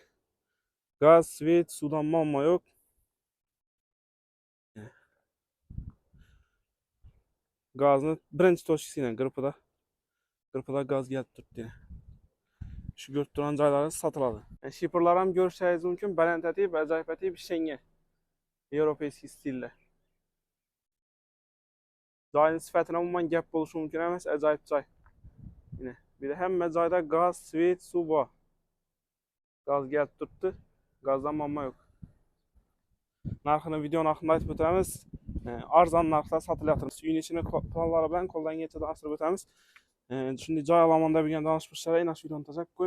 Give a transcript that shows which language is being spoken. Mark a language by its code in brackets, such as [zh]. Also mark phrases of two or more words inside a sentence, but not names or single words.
[uz] Gaz, svet, suvdan muammo yo'q. Gazni birinchi to'shqisidan Gırpıda gaz gelib turibdi. Shu ko'rib turgan joylari sotiladi. Shipperlar ham ko'rishingiz mumkin, balandlatib, ajoyib ishlangan. Yevropeyskiy stilda. Joyning sifatini umuman gap bo'lishi mumkin emas, ajoyib joy. Yine bir de hamma joyda gaz, svet, suv bor. Gaz gelib turibdi. Gazdan muammo yo'q. Narxini video narxini aytib o'tamiz. Arzon narxda sotilyapti. Uyning ichini planlari bilan qo'ldan kelgancha tanishtirib o'tamiz. Shunday joy olamonda bo'lgan donishmandlarga ina shu videoni tashlab qo'ying.